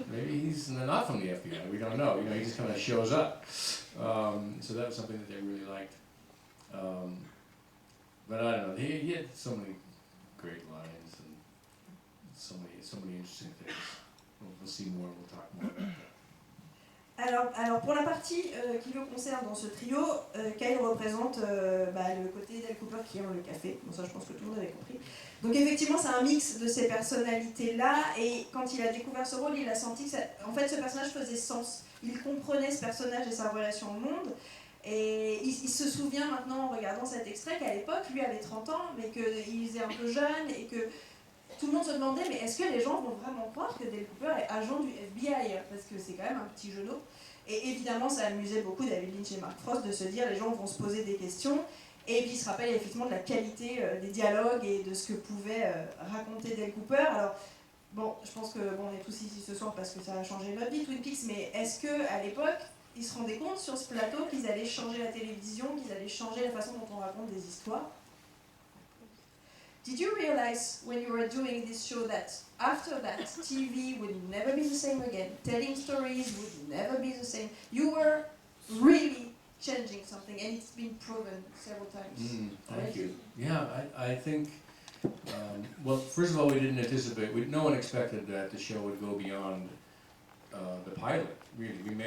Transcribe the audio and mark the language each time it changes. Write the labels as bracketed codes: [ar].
[en] Maybe he's not from the FBI. We don't know. You know, he just kind of shows up. So that was something that they really liked. But I don't know. He had so many great lines and so many interesting things. We'll see more. We'll talk more about that. [fr] Alors pour la partie qui le concerne dans ce trio, Kyle représente le côté Dale Cooper qui aime le café. Bon ça je pense que tout le monde avait compris. Donc effectivement c'est un mix de ces personnalités-là et quand il a découvert ce rôle, il a senti que en fait ce personnage faisait sens. Il comprenait ce personnage et sa relation au monde. Et il se souvient maintenant en regardant cet extrait qu'à l'époque, lui avait 30 ans, mais qu'il était un peu jeune et que tout le monde se demandait mais est-ce que les gens vont vraiment croire que Dale Cooper est agent du FBI parce que c'est quand même un petit genou. Et évidemment ça amusait beaucoup David Lynch et Mark Frost de se dire les gens vont se poser des questions et puis il se rappelle effectivement de la qualité des dialogues et de ce que pouvait raconter Dale Cooper. Alors bon, je pense que on est tous ici ce soir parce que ça a changé notre vie Twin Peaks, mais est-ce qu'à l'époque ils se rendaient compte sur ce plateau qu'ils allaient changer la télévision, qu'ils allaient changer la façon dont on raconte des histoires? [en] Did you realize when you were doing this show that after that TV would never be the same again, telling stories would never be the same? You were really changing something and it's been proven several times. Thank you. Yeah, I think, well, first of all, we didn't anticipate, no one expected that the show would go beyond the pilot, really.